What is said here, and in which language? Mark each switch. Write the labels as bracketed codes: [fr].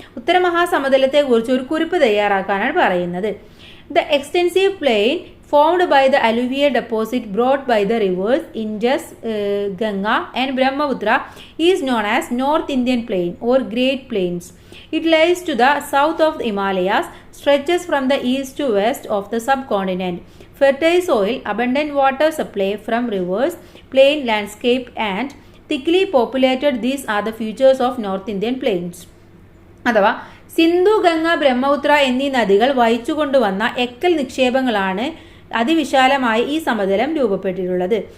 [ml] ഉത്തര മഹാസമതലത്തെ കുറിച്ച് ഒരു കുറിപ്പ് തയ്യാറാക്കാനാണ് പറയുന്നത്. [en] The extensive plain formed by the alluvial deposit brought by the rivers Indus, Ganga and Brahmaputra is known as North Indian Plain or Great Plains. It lies to the south of the Himalayas, stretches from the east to west of the subcontinent. Fertile soil, abundant water supply from rivers, plain landscape and thickly populated, these are the features of North Indian Plains. [ml] അഥവാ സിന്ധു, ഗംഗ, ബ്രഹ്മപുത്ര എന്നീ നദികൾ വഹിച്ചു കൊണ്ടുവന്ന എക്കൽ നിക്ഷേപങ്ങളാണ് അതിവിശാലമായി ഈ സമതലം രൂപപ്പെട്ടിട്ടുള്ളത്.